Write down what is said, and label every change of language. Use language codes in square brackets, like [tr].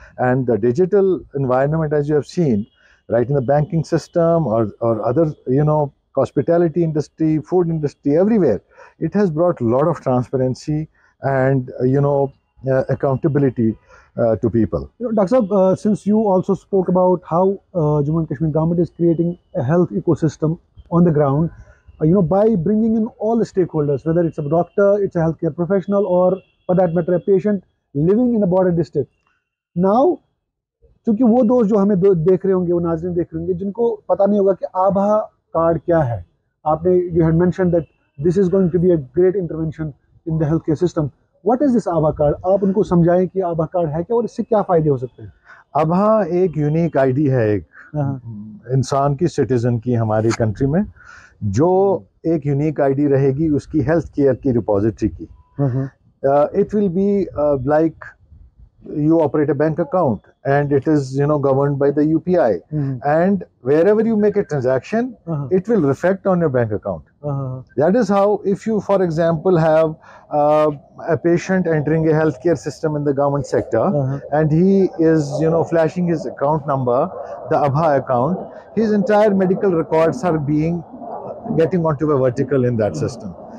[en] And the digital environment, as you have seen, right, in the banking system or other, hospitality industry, food industry, everywhere, it has brought a lot of transparency and accountability to people. Dr. Saab, since you also spoke about how Jammu and Kashmir government is creating a health ecosystem on the ground, by bringing in all the stakeholders, whether it's a doctor, it's a healthcare professional, or for that matter a patient living in a border district. [ur] Now, چونکہ وہ دوست جو ہمیں دیکھ رہے ہوں گے, وہ ناظرین دیکھ رہے ہوں گے, جن کو پتہ نہیں ہوگا کہ آبھا کارڈ کیا ہے. آپ نے [en] you had mentioned that this is going to be a great intervention in the healthcare system. What is this [ur] ABHA card? آپ ان کو سمجھائیں کہ آبھا کارڈ ہے کیا اور اس سے کیا فائدے ہو سکتے ہیں. آبھا ایک یونیک آئی ڈی ہے ایک انسان کی, سٹیزن کی, ہماری کنٹری میں, جو ایک یونیک آئی ڈی رہے گی اس کی ہیلتھ کیئر کی ریپوزیٹری کی. [en] It will be like you operate a bank account and it is governed by the UPI, and wherever you make a transaction, it will reflect on your bank account. That is how, if you for example have a patient entering a healthcare system in the government sector, and he is flashing his account number, the Abha account, his entire medical records are getting onto a vertical in that system.